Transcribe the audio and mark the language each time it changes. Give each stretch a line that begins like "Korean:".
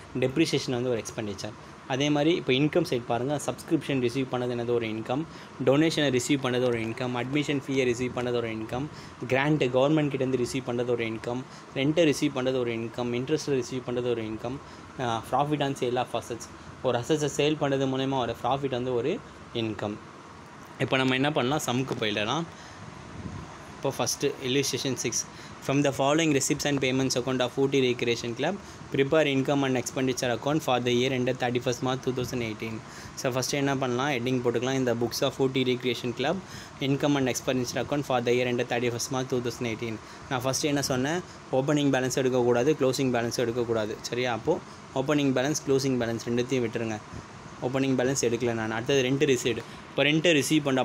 Tamil: Depreciation வந்து ஒரு expenditure. அதே மாதிரி இப்போ இன்கம் சைட் பாருங்கள், சப்ஸ்கிரிப்ஷன் ரிசீவ் பண்ணது என்னது ஒரு இன்கம், டொனேஷனை ரிசீவ் பண்ணது ஒரு இன்கம், அட்மிஷன் ஃபீயை ரிசீவ் பண்ணது ஒரு இன்கம், கிராண்ட் கவர்மெண்ட் கிட்டேருந்து ரிசீவ் பண்ணுறது ஒரு இன்கம், ரெண்ட்டை ரிசீவ் பண்ணுறது ஒரு இன்கம், இன்ட்ரெஸ்ட்டை ரிசீவ் பண்ணுறது ஒரு income, profit on sale of assets, ஒரு அசட்ஸை சேல் பண்ணது மூலமா ஒரு ப்ராஃபிட் வந்து ஒரு இன்கம். இப்போ நம்ம என்ன பண்ணலாம், சம்க்கு போயிடலாம். இப்போ first illustration 6,
English: From the following receipts and payments account of Ooty Recreation Club, prepare income and expenditure account for the year ended 31st March 2018. So first
Tamil: என்ன பண்ணலாம், ஹெட்டிங் போட்டுக்கலாம். இந்த
English: Books of Ooty recreation club income and expenditure account for the year ended 31st March 2018.
Tamil: நான் first என்ன சொன்னேன், opening balance எடுக்கக்கூடாது, closing balance எடுக்கக்கூடாது. சரியா? அப்போது ஓப்பனிங் பேலன்ஸ் க்ளோசிங் பேலன்ஸ் ரெண்டுத்தையும் விட்டுருங்க. ஓப்பனிங் பேலன்ஸ் எடுக்கல நான். அடுத்தது ரெண்ட் ரிசீவ்டு. இப்போ ரெண்ட்டை ரிசீவ் பண்ணுறோம்.